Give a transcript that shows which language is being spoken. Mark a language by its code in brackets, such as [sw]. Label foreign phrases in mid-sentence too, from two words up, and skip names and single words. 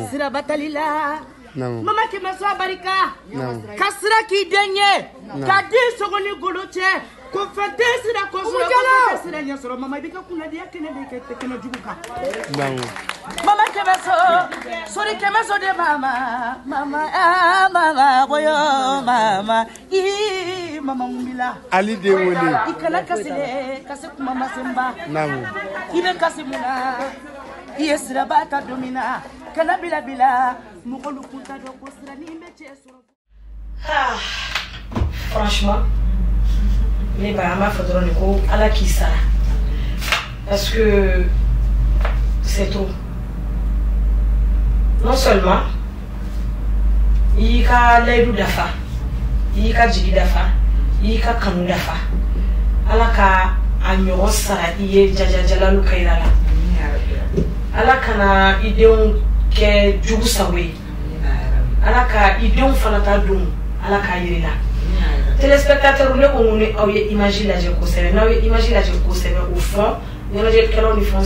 [bm] Sira batali la. Namu. Mama Kɛmɛso barika. Namu. Ka sira k'i den ye. Ka den sogo ni golo cɛ. Ko fɛn tɛ sira ko sɔrɔ ko fɛn tɛ sira ɲɛ sɔrɔ mama i bɛ ka kunnadiya kɛnɛ de kɛ kɛnɛ jugu kan. Namu. Mama Kɛmɛso sori Kɛmɛso de mama mama boyo mama ii mama mumila. Ali de wele. I kana kasi dɛ kasi kuma ma se n ba. Namu. I bɛ kasi mun na i ye siraba ta don min na kana bila bila mɔgɔlu kun t'a dɔn ko sira ni n bɛ cɛ sɔrɔ. Franchement ne ba an b'a fɔ dɔrɔn de ko ala k'i sara [fr] parce que c'est trop non seulement [bm] i y'i ka layidu dafa i ka jigi dafa i ka kanu dafa ala ka a ɲɔgɔn sara i ye jajajalalu ka yira la ala kana i denw kɛ jugu sago ye ala ka i denw fana ta dun ala k'a yirila téléspectateur ne ko mun aw ye image lajɛ kosɛbɛ n'aw ye image lajɛ kosɛbɛ o fɔ ɲɛnajɛkɛlaw ni fɛnw